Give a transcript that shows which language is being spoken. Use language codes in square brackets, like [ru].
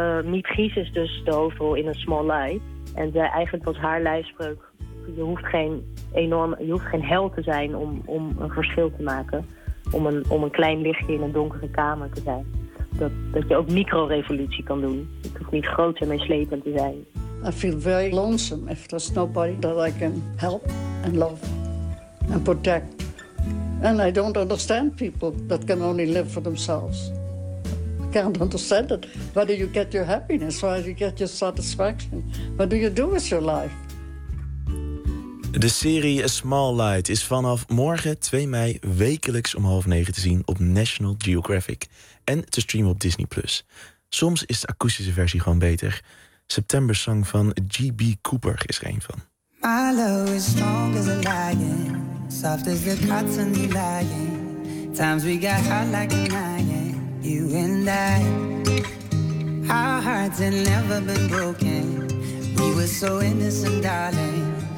[nl] Miep Gies is dus de hoofdrol in A Small Lie. En eigenlijk was haar lijfspreuk: je hoeft geen hel te zijn om een verschil te maken. Om een klein lichtje in een donkere kamer te zijn. Dat je ook micro-revolutie kan doen. Het hoeft niet groot en meeslepend te zijn. [en] I feel very lonesome if there's nobody that I can help and love and protect. And I don't understand people that can only live for themselves. I can't understand it. Where do you get your happiness? Where do you get your satisfaction? What do you do with your life? [nl] De serie A Small Light is vanaf morgen 2 mei wekelijks om 8:30 te zien op National Geographic en te streamen op Disney+. Soms is de akoestische versie gewoon beter. September Song van G.B. Cooper is er een van. [en] My love is strong as a lion, soft as the cotton lying. Times we got hot like an iron, you and I. Our hearts had never been broken, we were so innocent, darling.